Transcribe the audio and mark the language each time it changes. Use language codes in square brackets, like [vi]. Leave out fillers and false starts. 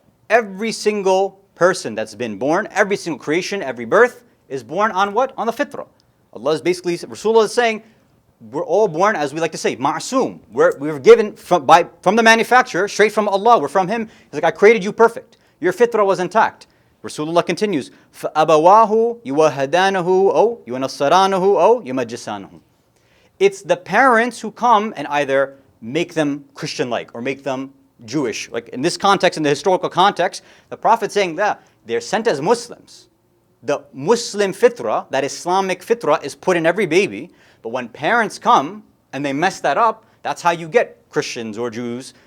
[en] Every single person that's been born, every single creation, every birth, is born on what? On the fitrah. Allah is basically, Rasulullah is saying, we're all born, as we like to say, ma'soom. We're given from the manufacturer, straight from Allah. We're from Him. He's like, I created you perfect. Your fitrah was intact. Rasulullah continues, [ar] فَأَبَوَاهُ يُوَهَدَانَهُ أَوْ يُنَصَّرَانَهُ أَوْ يُمَجِّسَانَهُ. [en] It's the parents who come and either make them Christian-like or make them Jewish. Like in this context, in the historical context, the Prophet's saying that they're sent as Muslims. The Muslim fitrah, that Islamic fitrah, is put in every baby. But when parents come and they mess that up, that's how you get Christians or Jews.